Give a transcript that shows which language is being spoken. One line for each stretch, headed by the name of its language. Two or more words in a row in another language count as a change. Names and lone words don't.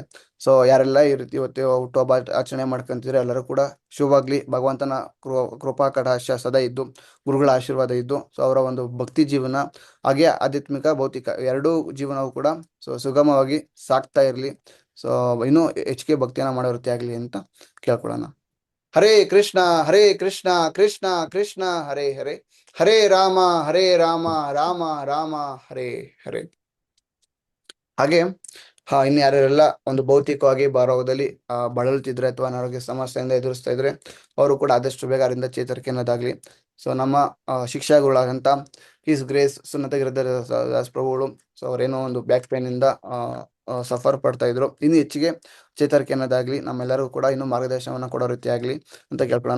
Kannada: ಸೊ ಯಾರೆಲ್ಲ ಈ ರೀತಿ ಇವತ್ತು ಹುಟ್ಟುಹಬ್ಬ ಆಚರಣೆ ಮಾಡ್ಕೊಂತಿದ್ರೆ ಎಲ್ಲರೂ ಕೂಡ ಶುಭವಾಗ್ಲಿ, ಭಗವಂತನ ಕೃಪಾ ಕಟಾಕ್ಷ ಸದಾ ಇದ್ದು, ಗುರುಗಳ ಆಶೀರ್ವಾದ ಇದ್ದು, ಸೊ ಅವರ ಒಂದು ಭಕ್ತಿ ಜೀವನ ಹಾಗೆ ಆಧ್ಯಾತ್ಮಿಕ ಭೌತಿಕ ಎರಡೂ ಜೀವನವು ಕೂಡ ಸೊ ಸುಗಮವಾಗಿ ಸಾಗ್ತಾ ಇರಲಿ. ಸೊ ಇನ್ನೂ ಹೆಚ್ಚಿಗೆ ಭಕ್ತಿಯನ್ನ ಮಾಡೋ ರೀತಿ ಆಗ್ಲಿ ಅಂತ ಕೇಳ್ಕೊಳ್ಳೋಣ.
Sanskrit: ಹರೇ ಕೃಷ್ಣ ಹರೇ ಕೃಷ್ಣ ಕೃಷ್ಣ ಕೃಷ್ಣ ಹರೇ ಹರೇ, ಹರೇ ರಾಮ ಹರೇ ರಾಮ ರಾಮ ರಾಮ ಹರೇ ಹರೇ.
Kannada: ಹಾಗೆ ಇನ್ನು ಯಾರೆಲ್ಲ ಒಂದು ಭೌತಿಕವಾಗಿ ಭಾರವಾದಲ್ಲಿ ಬಳಲ್ತಿದ್ರೆ ಅಥವಾ ಅನಾರೋಗ್ಯ ಸಮಸ್ಯೆಯಿಂದ ಎದುರಿಸ್ತಾ ಇದ್ರೆ ಅವರು ಕೂಡ ಆದಷ್ಟು ಬೇಗ ಅದರಿಂದ ಚೇತರಿಕೆ ಅನ್ನೋದಾಗ್ಲಿ. ಸೊ ನಮ್ಮ ಶಿಕ್ಷಾಗುಗಳಾದಂಥ
English: His Grace
Kannada: ಸುನ್ನತ ಗಿರಿಧರ ದಾಸ್ ಪ್ರಭುಗಳು, ಸೊ ಅವರೇನೋ ಒಂದು
English: back pain
Kannada: ಇಂದ ಸಫರ್ ಪಡ್ತಾ ಇದ್ರು, ಇನ್ನು ಹೆಚ್ಚಿಗೆ ಚೇತರಿಕೆ ಅನ್ನೋದಾಗ್ಲಿ, ನಮ್ಮೆಲ್ಲರಿಗೂ ಕೂಡ ಇನ್ನೂ ಮಾರ್ಗದರ್ಶನವನ್ನ ಕೊಡೋ ರೀತಿ ಆಗ್ಲಿ ಅಂತ ಕೇಳ್ಕೊಳ್ಳೋಣ.